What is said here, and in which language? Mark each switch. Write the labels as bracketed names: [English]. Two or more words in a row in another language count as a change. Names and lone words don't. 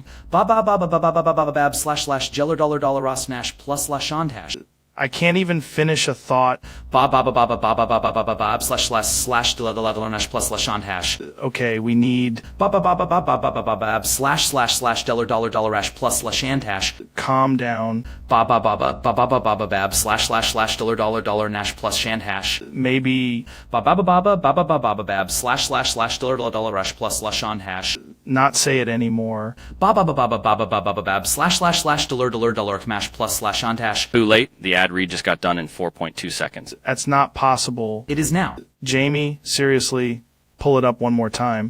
[English] Ba ba ba ba ba ba ba ba ba bab / $dollar rask nash plus lashand hash. I can't even finish a thought. Ba ba ba ba ba ba ba ba ba ba ba bab / $dollar nash plus lashand hash. Okay, we need ba ba ba ba ba ba ba ba ba bab / $dollar rash plus lashand hash. Calm down. Ba ba ba ba ba ba ba ba ba bab / $dollar nash plus shand hash. Maybe ba ba ba ba ba ba ba ba ba ba bab / $dollar rash plus lashand hash. Not say it anymore. Ba ba ba ba ba ba ba ba ba ba bab / $dollar mash plus lashand hash. Too late. The ad read just got done in 4.2 seconds. That's not possible. It is now. Jamie, seriously, pull it up one more time.